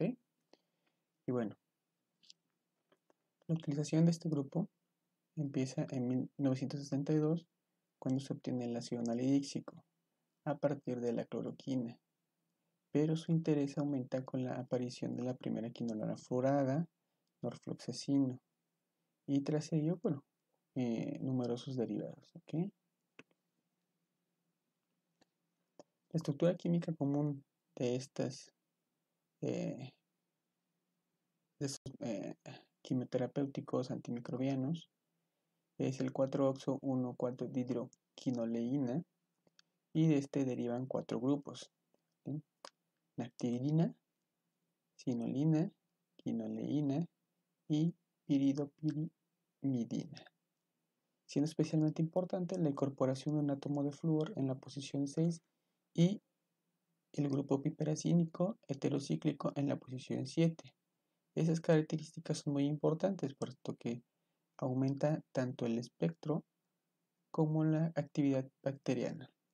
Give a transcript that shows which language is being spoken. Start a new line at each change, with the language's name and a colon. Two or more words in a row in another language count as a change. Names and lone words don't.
Spanish: Y bueno, la utilización de este grupo empieza en 1962 cuando se obtiene el ácido anhidríxico a partir de la cloroquina, pero su interés aumenta con la aparición de la primera quinolona fluorada, norfloxacino, y tras ello, bueno, numerosos derivados, ¿ok? La estructura química común de estas eh, de estos quimioterapéuticos antimicrobianos es el 4-oxo-1,4-dihidroquinoleína y de este derivan cuatro grupos: ¿sí? Naftiridina, cinolina, quinoleína y piridopirimidina, siendo especialmente importante la incorporación de un átomo de flúor en la posición 6 y el grupo piperacínico heterocíclico en la posición 7. Esas características son muy importantes puesto que aumenta tanto el espectro como la actividad bacteriana.